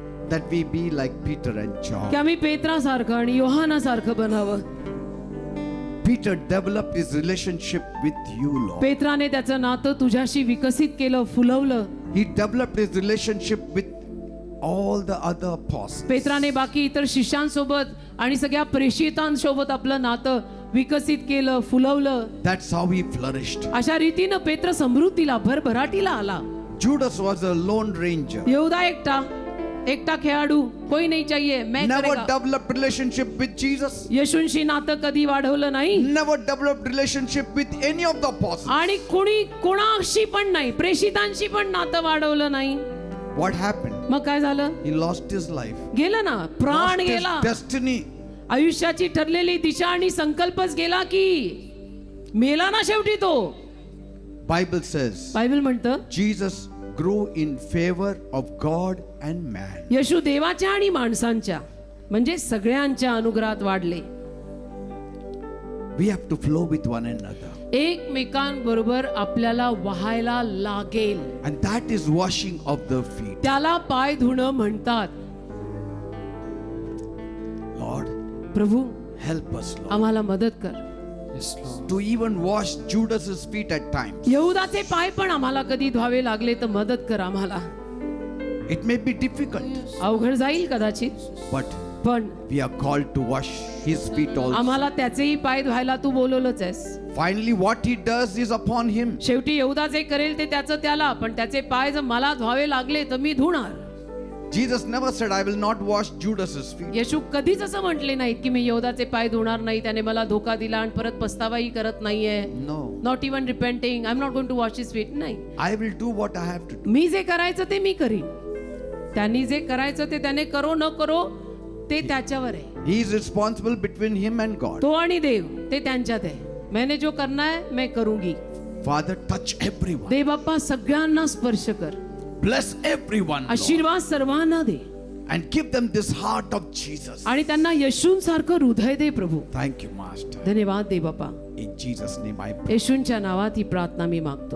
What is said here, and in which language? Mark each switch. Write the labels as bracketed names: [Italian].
[English] that we be like Peter and John. [Marathi] की आम्ही पेत्रासारखं आणि योहानासारखं बनावं. [English] Peter developed his relationship with you, Lord. [Marathi] पेत्राने त्याचं नातं तुझ्याशी विकसित केलं, फुलवलं. [English] He developed his relationship with all the other apostles. [Marathi] पेत्राने बाकी इतर शिष्यांसोबत आणि सगळ्या प्रेषितांसोबत आपलं नातं विकसित केलं, फुलवलं. [English] That's how he flourished. [Marathi] अशा रीतीनं पेत्र समृद्धीला भरभराटीला आला. [English] Judas was a lone ranger. [Marathi] यहूदा एकटा खेळाडू, [Hindi] कोई नहीं चाहिए, मैं [English] Never [Hindi] करेगा. [English] developed relationship with Jesus. [Marathi] येशूंशी नातं कधी वाढवलं नाही [English] Never developed relationship with any of the apostles. [Marathi] आणि कोणाशी पण नाही, प्रेषितांशी पण नातं वाढवलं नाही. [English] What happened? [Marathi] मग काय झालं? [English] He lost his life. [Marathi] गेलं ना, प्राण [English] Lost his [Marathi] गेला. [English] destiny. [Marathi] आयुष्याची ठरलेली दिशा आणि संकल्पच गेला की मेला ना शेवटी तो. [English] Bible says Bible म्हणतं Jesus grew in favor of God and man. [Marathi] येशू देवाच्या आणि माणसांच्या म्हणजे सगळ्यांच्या अनुग्रहात वाढले. [English] We have to flow with one another. [Marathi] एकमेकांबरोबर आपल्याला वाहायला लागेल. [English] And that is washing of the feet. [Marathi] त्याला पाय धुणं म्हणतात. [English] Lord, [Marathi] प्रभू [English] help us, Lord, [Marathi] आम्हाला मदत कर. [English] Yes, Lord. to even wash Judas's feet at times. [Marathi] यहूदाचे पाय पण आम्हाला कधी धुवावे लागले तर मदत कर आम्हाला. [English] It may be difficult, [Marathi] अवघड जाईल कदाचित, [English] but [Marathi] पण [English] we are called to wash his feet also. [Marathi] आम्हाला त्याचेही पाय धुवायला तू बोलवलंच आहेस. [English] Finally, what he does is upon him. [Marathi] शेवटी यहूदा जे करेल ते त्याचं त्याला, पण त्याचे पाय जर मला धुवावे लागले तर मी धुणार. [English] Jesus never said, I will not wash Judas's feet. [Marathi] येशू कधीच असं म्हटले नाहीत की मी यहूदाचे पाय धुणार नाही, त्याने मला धोका दिला आणि परत पस्तावाही करत नाहीये. [English] No. Not even repenting, I am not going to wash his feet. [Marathi] नाही, I will do what I have to do. मी जे करायचं ते मी करीन. त्यांनी जे करायचं ते त्याने करो न करो ते त्याच्यावर आहे. [English] He is responsible between him and God. [Marathi] तो आणि देव ते त्यांच्यात आहे. [Hindi] मैंने जो करना है मैं करूंगी. [English] Father, touch everyone. [Marathi] देव बाप्पा सगळ्यांना स्पर्श कर, [English] Bless everyone, Lord. [Marathi] आशीर्वाद सर्वांना दे [English] And give them this heart of Jesus. [Marathi] आणि त्यांना येशूंसारखं हृदय दे प्रभू. [English] Thank you, Master. [Marathi] धन्यवाद दे बाप्पा. [English] In Jesus' name I pray. [Marathi] येशूंच्या नावात ही प्रार्थना मी मागतो.